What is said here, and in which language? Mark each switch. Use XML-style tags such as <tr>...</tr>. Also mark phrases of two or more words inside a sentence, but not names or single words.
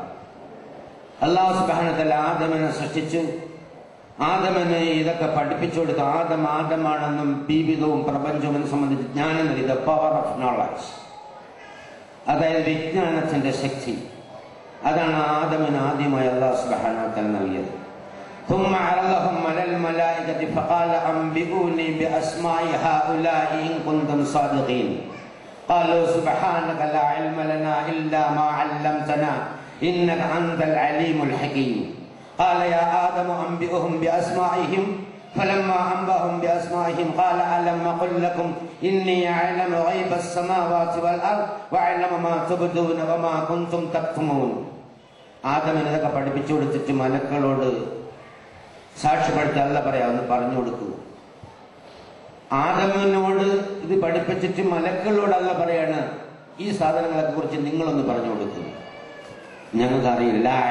<ml>അല്ലാഹു</ml> <ar>سبحانه وتعالى</ar> <ml>ആദമിനെ സൃഷ്ടിച്ചു. ആദമിനെ ഇതൊക്കെ പഠിപ്പിച്ചു കൊടുത്തു. ആദമാണെന്നും ജീവിതവും പ്രപഞ്ചവും സംബന്ധിച്ച് ജ്ഞാനം നൽകി.</ml> <en>the power of knowledge,</en> <ml>അതായത് വിജ്ഞാനത്തിന്റെ ശക്തി. അതാണ് ആദമിന് ആദ്യമായി അല്ലാഹു</ml> <ar>سبحانه وتعالى</ar> <ml>നൽകിയത്.</ml> <ar>ثم عرضهم على الملائكة فقال أنبئوني بأسماء هؤلاء إن كنتم صادقين قالوا سبحانك لا علم لنا إلا ما علمتنا إنك أنت العليم الحكيم قال يا آدم أنبئهم بأسمائهم فلما أنبأهم بأسمائهم قال ألم أقل لكم إني أعلم غيب السماوات والأرض وأعلم ما تبدون وما كنتم تكتمون.</ar> <ml>ആദമിനെ ഇതൊക്കെ പഠിപ്പിച്ചു കൊടുത്തിട്ട് മലക്കളോട് സാക്ഷ്യപ്പെടുത്തി അല്ല പറയാമെന്ന് പറഞ്ഞു കൊടുക്കൂ. ആദമിനോട് ഇത് പഠിപ്പിച്ചിട്ട് മലക്കളോടല്ല പറയാണ് ഈ സാധനങ്ങളെ കുറിച്ച് നിങ്ങളൊന്ന് പറഞ്ഞു കൊടുക്കൂ. ഞങ്ങൾക്കറിയില്ല.</ml>